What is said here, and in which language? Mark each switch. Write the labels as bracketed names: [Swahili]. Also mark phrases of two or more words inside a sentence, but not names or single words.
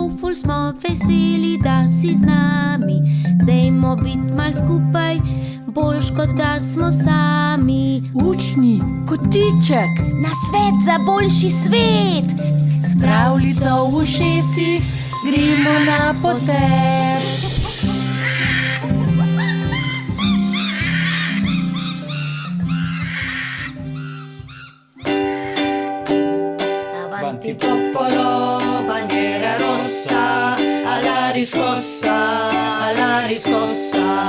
[Slovenian] bolj smo veseli, da si z nami. Dajmo biti mal skupaj, boljš kot da smo sami. Učni kotiček, Na svet za boljši svet. s pravljico v ušesih gremo na potek. [Italian] Avanti popolo, bandiera rossa, alla riscossa, alla riscossa.